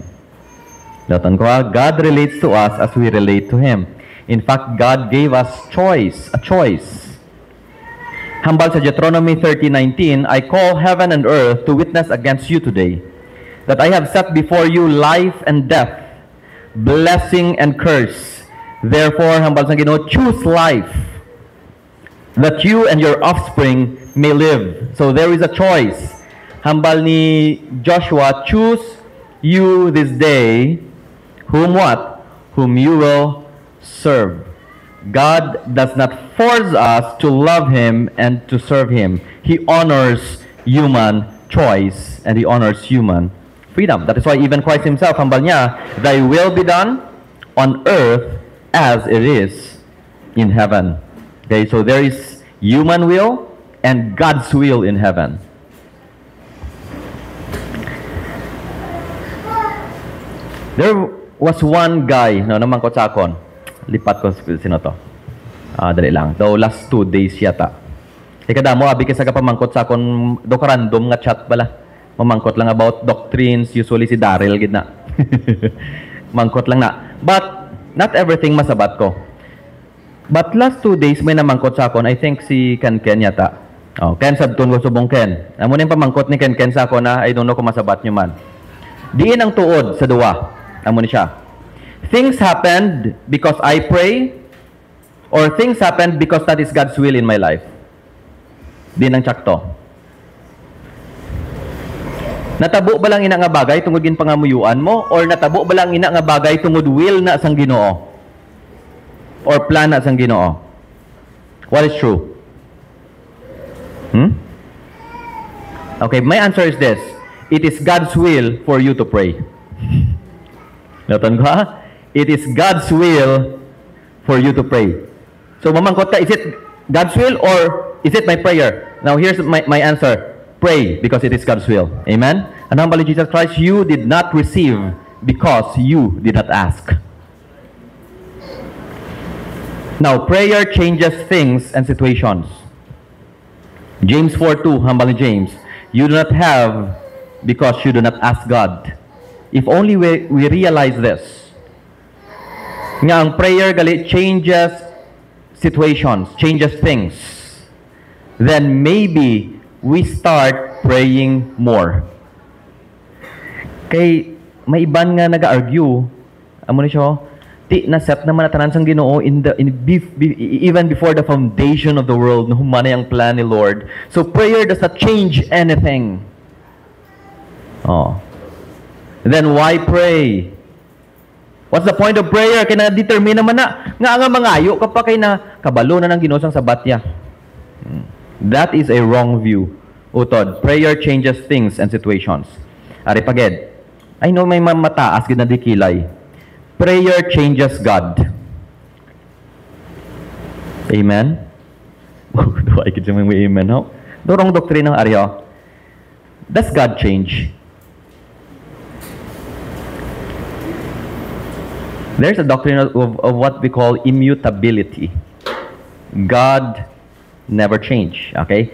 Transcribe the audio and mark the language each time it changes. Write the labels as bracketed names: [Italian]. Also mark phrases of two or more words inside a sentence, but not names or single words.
[Hiligaynon] Latan ko ha, [English] God relates to us as we relate to Him. In fact, God gave us a choice. [Hiligaynon] Hambal sa [English] Deuteronomy 30:19, I call heaven and earth to witness against you today, that I have set before you life and death, blessing and curse. Therefore, [Hiligaynon] hambal sa Ginoo, [English] choose life, that you and your offspring may live. So there is a choice. [Hiligaynon] Hambal ni [English] Joshua, choose you this day, whom what? Whom you will serve. God does not force us to love Him and to serve Him. He honors human choice and He honors human freedom. That is why even Christ Himself, [Hiligaynon] hambal niya, [English] thy will be done on earth as it is in heaven. Okay, so there is human will and God's will in heaven. There was one guy, [Hiligaynon] no, namangkot sa akon. Lipat ko sino to. Dali lang. Daw [English] last 2 days [Hiligaynon] yata. Kada mo, abi kasi pamangkot sa akon, do ka random nga chat pala. Mamangkot lang [English] about doctrines, [Hiligaynon] usually si Daryl, gid na. Mangkot lang na. [English] But, not everything [Hiligaynon] masabat ko. [English] But last 2 days, [Hiligaynon] may namangkot sa akon, [English] I think [Hiligaynon] si Ken yata. Oh, Ken, sabtun ko subong Ken. Amo na yung pamangkot ni Ken sa akon na, [English] I don't know [Hiligaynon] kung masabat nyo man. Diin ang tuod sa duwa. Amo ni siya. [English] Things happened because I pray, or things happened because that is God's will in my life. [Hiligaynon] Di nang tsakto. Natabo ba lang ina nga bagay tungod gin pangamuyuan mo, or natabo ba lang ina nga bagay tungod will na sang Ginoo? Or plan na sang Ginoo? [English] What is true? Okay, my answer is this. It is God's will for you to pray. [Hiligaynon] Natan ko ha? [English] It is God's will for you to pray. So, [Hiligaynon] mamangkot ka, [English] is it God's will or is it my prayer? Now, here's my answer. Pray because it is God's will. Amen? And humble Jesus Christ, you did not receive because you did not ask. Now, prayer changes things and situations. James 4:2, humble James, you do not have because you do not ask God. If only we realize this, [Hiligaynon] nga ang [English] prayer gali changes situations, changes things, then maybe we start praying more. [Hiligaynon] Kay may iban nga naga-argue, amo ni siya, ti na-set naman na tanan sang Ginoo [English] even before the foundation of the world, [Hiligaynon] no humana ang plan ni Lord. [English] So prayer does not change anything. Oh. Then why pray? What's the point of prayer? [Hiligaynon] Kaya na-determine naman na nga mangayo ka pa kay na kabalo na ng Ginoo sang sabat niya. [English] That is a wrong view. Utod, prayer changes things and situations. [Hiligaynon] Ari paged. [English] I know [Hiligaynon] may mataas gid na dikilay. [English] Prayer changes God. Amen? Do I get yung amen, no? Dorong doktrin ng Aryo. Does God change? There's a doctrine of what we call immutability. God never change. Okay?